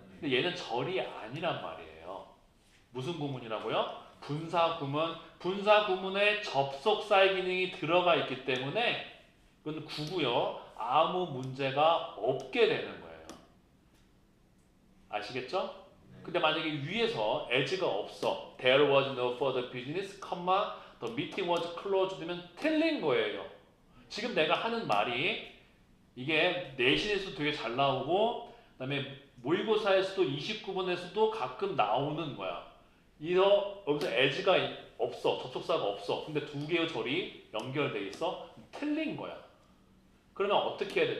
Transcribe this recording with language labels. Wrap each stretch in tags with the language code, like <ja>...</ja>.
<ko>근데 얘는 절이 아니란 말이에요. 무슨 구문이라고요? 분사 구문. 분사 구문에 접속사의 기능이 들어가 있기 때문에 이건 구고요. 아무 문제가 없게 되는 거예요. 아시겠죠? 근데 만약에 위에서 as가 없어.</ko> <en>There was no further business, the meeting was closed</en> <ko>되면 틀린 거예요. 지금 내가 하는 말이 이게 내신에서도 되게 잘 나오고 그다음에 모의고사에서도 29번에서도 가끔 나오는 거야. 여기서 as가 없어. 접속사가 없어. 근데 두 개의 절이 연결돼 있어. 틀린 거야. 그러면 어떻게 해야 돼?</ko>